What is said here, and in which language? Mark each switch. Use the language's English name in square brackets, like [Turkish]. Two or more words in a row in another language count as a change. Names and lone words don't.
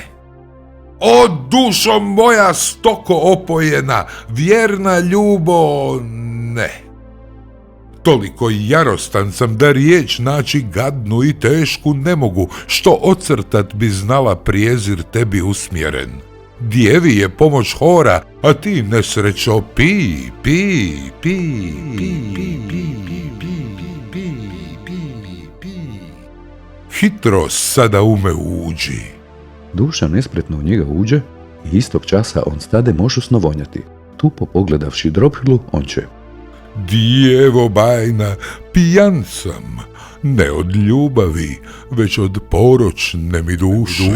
[Croatian] O dušo moja stoko opojena, vjerna ljubo, ne. Toliko jarostan sam da riječ naći gadnu i tešku ne mogu, što ocrtat bi znala prijezir tebi usmjeren. Djevi je pomoć hora, a ti nesrećo pi, pi, pi, pi, pi, pi, pi, pi, pi. Hitro sada ume uđi. Duša nespretno u njega uđe i istog časa on stade mošusno vonjati. Tupo pogledavši Dropilu, on će: Djevo bajna, pijan sam, ne od ljubavi, već od poročne mi duše.